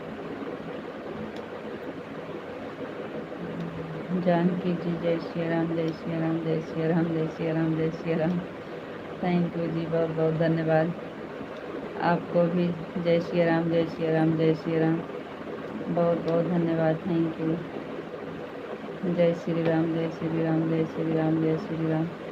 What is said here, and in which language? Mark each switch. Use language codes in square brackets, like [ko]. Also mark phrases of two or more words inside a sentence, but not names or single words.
[hi] जानकी जी, जय श्री राम, जय श्री राम, जय श्री राम, जय श्री राम, जय श्री राम। [en] thank you [hi] जी, बहुत बहुत धन्यवाद। आपको भी जय श्री राम, जय श्री राम, जय श्री राम। बहुत बहुत धन्यवाद, [en] Thank you. [hi] जय श्री राम, जय श्री राम, जय श्री राम, जय श्री राम।